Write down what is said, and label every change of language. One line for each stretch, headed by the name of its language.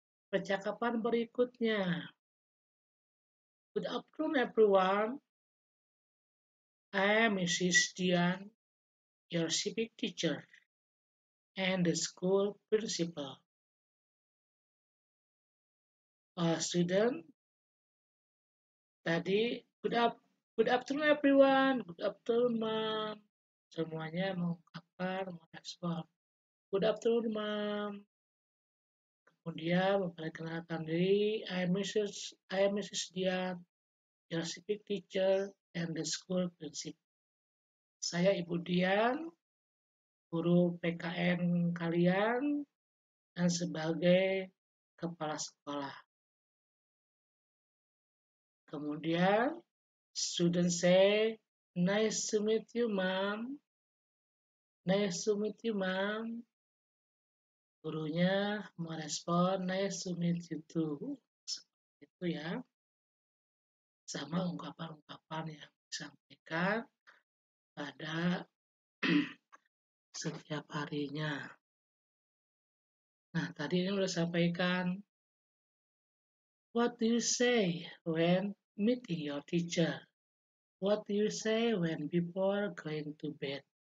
Indonesian: Percakapan berikutnya.
English: Good afternoon everyone. I am Mrs. Dian, your civic teacher and the school principal. Student,
Indonesian: tadi
English: good afternoon everyone, good afternoon ma'am.
Indonesian: Semuanya mengungkapkan, merespon.
English: Good afternoon ma'am.
Indonesian: Kemudian memperkenalkan diri,
English: I am Mrs. Dian, your civic teacher and the school principal.
Indonesian: Saya Ibu Dian, guru PKN kalian dan sebagai kepala sekolah. Kemudian
English: student say, nice to meet you ma'am. Nice to meet you ma'am.
Indonesian: Gurunya merespon
English: nice to meet you too.
Indonesian: Seperti itu ya. Sama ungkapan-ungkapan yang disampaikan pada setiap harinya. Nah, tadi ini sudah sampaikan.
English: What do you say when meeting your teacher? What do you say when before going to bed?